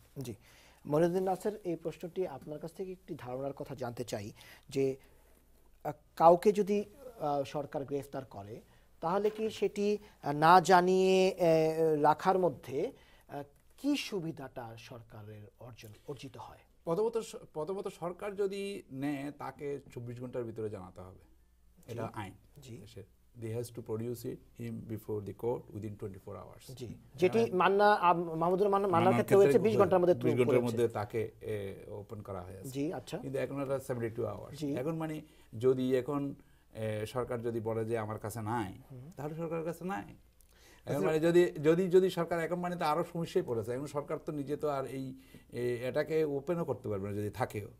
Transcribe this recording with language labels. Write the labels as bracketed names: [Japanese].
[Bangla] জি মনিরুদ্দিন নাসের, এই প্রশ্নটি আপনার কাছ থেকে একটি ধারণার কথা জানতে চাই যে কাউকে যদি সরকার গ্রেফতার করে তাহলে কি সেটি না জানিয়ে রাখার মধ্যে কি সুবিধাটা সরকারের অর্জিত হয়? প্রথমত সরকার যদি নেয় তাকে 24 ঘন্টার ভিতরে জানাতে হবে, এটা আইন। [English] They has to produce him before the court within 24 hours. [Bangla] জি, যেটি মাহমুদুর মান্নার ক্ষেত্রে হয়েছে 20 ঘন্টার মধ্যে 20 ঘন্টার মধ্যে তাকে ওপেন করা হয়েছে। জি আচ্ছা, কিন্তু এখন এটা 72 আওয়ার্স। এখন মানে যদি এখন সরকার যদি বলে যে আমার কাছে নাই, তাহলে সরকারের কাছে নাই। এখন মানে যদি সরকার এখন মানে তো আরো সমস্যায় পড়েছে। এখন সরকার তো নিজে তো আর এই এটাকে ওপেনও করতে পারবে না যদি থাকেও।